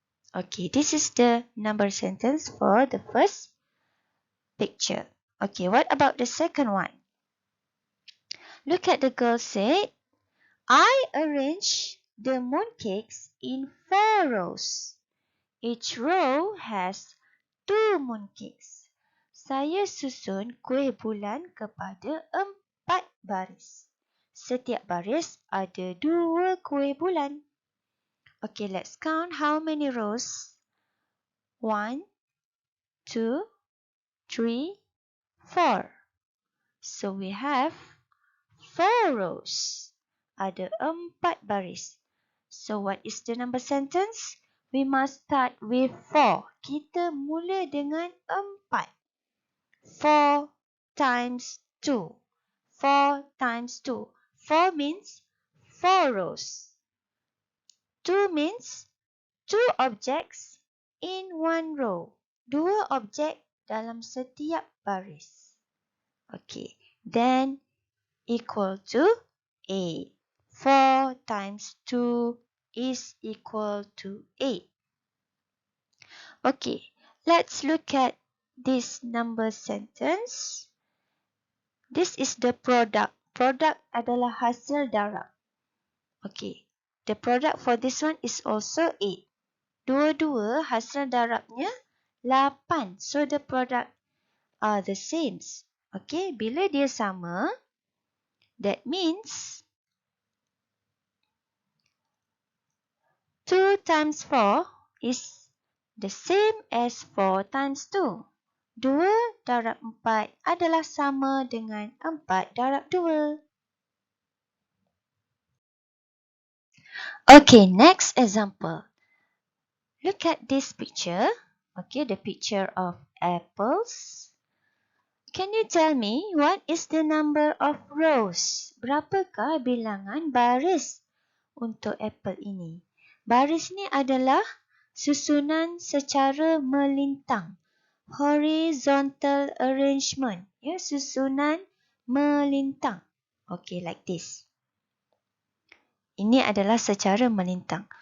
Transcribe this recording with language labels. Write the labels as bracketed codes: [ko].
[en] Okay, this is the number sentence for the first picture. Okay, what about the second one? Look at the girl said, I arrange the mooncakes in 4 rows. Each row has 2 mooncakes. [ms] Saya susun kuih bulan kepada 4 baris. Setiap baris ada 2 kuih bulan. [en] Okay, let's count how many rows. 1, 2, 3, 4. So we have 4 rows. [ms] Ada 4 baris. [en] So what is the number sentence? We must start with 4. [ms] Kita mula dengan 4. [en] 4 times 2. 4 times 2. 4 means 4 rows. 2 means 2 objects in 1 row. [ms] 2 objek dalam setiap baris. [en] Okay, then equal to 8. 4 times 2 is equal to 8. Okay, let's look at this number sentence. This is the product. [ms] Product adalah hasil darab. [en] Okay, the product for this one is also 8. [ms] Dua-dua hasil darabnya 8. [en] So the product are the same. Okay, [ms] bila dia sama, [en] that means 2 times 4 is the same as 4 times 2. [ms] 2 darab 4 adalah sama dengan 4 darab 2. [en] Okay, next example. Look at this picture. Okay, the picture of apples. Can you tell me what is the number of rows? [ms] Berapakah bilangan baris untuk apple ini? Baris ni adalah susunan secara melintang. [en] Horizontal arrangement. [ms] Ya, susunan melintang. [en] Okay, like this. [ms] Ini adalah secara melintang.